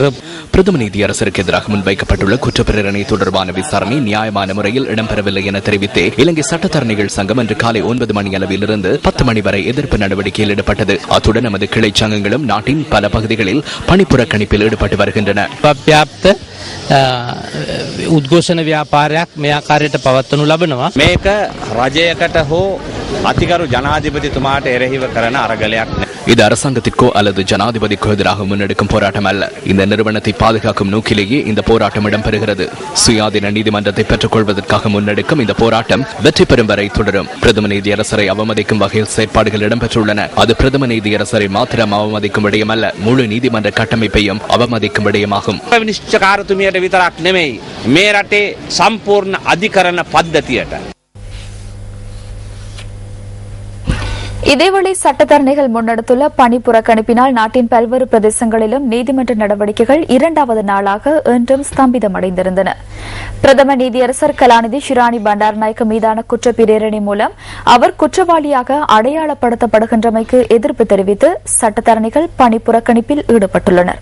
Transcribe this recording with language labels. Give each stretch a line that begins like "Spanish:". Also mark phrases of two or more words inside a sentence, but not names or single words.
Tamil: பிரதம நீதியரசருக்கு எதிராக முன்வைக்கப்பட்டுள்ள குற்றப்பிரேரணை தொடர்பான விசாரணை நியாயமான முறையில் இடம்பெறவில்லை என தெரிவித்து இலங்கை சட்டத்தரணிகள் சங்கம் இன்று காலை 9 மணி அளவிலிருந்து 10 மணி வரை எதிர்ப்பு நடவடிக்கையில் ஈடுபட்டது. அத்துடன் நமது கிளை சங்கங்களும் நாட்டின் பல பகுதிகளில் பணிப்புறக்கணிப்பில் ஈடுபட்டு வருகின்றன.
Sinhala: උද්ඝෝෂණ ව්‍යාපාරයක් මේ ආකාරයට පවත්වනු ලබනවා. මේක රජයකට හෝ අතිගරු ජනාධිපතිතුමාට එරෙහිව කරන අරගලයක් නෙවෙයි.
Tamil: இது அரசாங்கத்திற்கோ அல்லது ஜனாதிபதிக்கோ எதிராக முன்னெடுக்கும் போராட்டம் அல்ல. இந்த நிறுவனத்தை பாதுகாக்கும் நோக்கிலேயே இந்த போராட்டம் இடம்பெறுகிறது. சுயாதீன நீதிமன்றத்தை பெற்றுக் கொள்வதற்காக முன்னெடுக்கும் இந்த போராட்டம் வெற்றி பெறும் வரை தொடரும். பிரதம நீதியரசரை அவமதிக்கும் வகையில் செயற்பாடுகள் இடம்பெற்றுள்ளன. அது பிரதம நீதியரசரை மாத்திரம் அவமதிக்கும் விடயம் அல்ல, முழு நீதிமன்ற கட்டமைப்பையும் அவமதிக்கும் விடயமாகும்.
Sinhala: විනිශ්චයකාරතුමියට විතරක් නෙමෙයි, මේ රටේ සම්පූර්ණ අධිකරණ පද්ධතියට.
Tamil: இதேவேளை சட்டத்தரணிகள் முன்னெடுத்துள்ள பணி புறக்கணிப்பினால் நாட்டின் பல்வேறு பிரதேசங்களிலும் நீதிமன்ற நடவடிக்கைகள் 2வது நாளாக இன்றும் ஸ்தம்பிதமடைந்திருந்தன. பிரதம நீதியரசர் கலாநிதி ஷிராணி பண்டாரநாயக்க மீதான குற்றப்பிரேரணை மூலம் அவர் குற்றவாளியாக அடையாளப்படுத்தப்படுகின்றமைக்கு எதிர்ப்பு தெரிவித்து சட்டத்தரணிகள் பணி புறக்கணிப்பில் ஈடுபட்டுள்ளனர்.